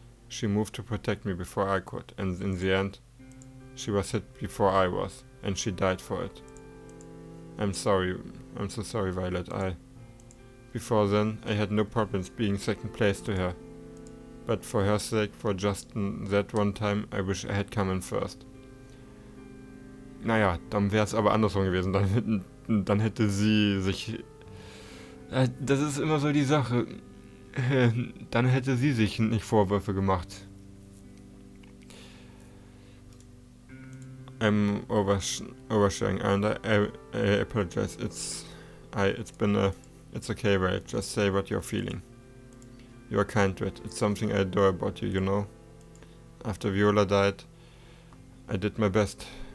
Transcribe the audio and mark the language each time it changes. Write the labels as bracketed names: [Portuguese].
[English] She moved to protect me before I could, and in the end, she was hit before I was, and she died for it. I'm so sorry, Violet. Before then, I had no problems being second place to her. But for her sake, for just that one time, I wish I had come in first. [German] Naja, dann wäre es aber andersrum gewesen. Dann hätte sie sich... das ist immer so die Sache. Dann hätte sie sich nicht Vorwürfe gemacht. [English] I'm oversharing, and I apologize. It's okay, right? Just say what you're feeling. You are kind to it. It's something I adore about you, you know? After Viola died, I did my best.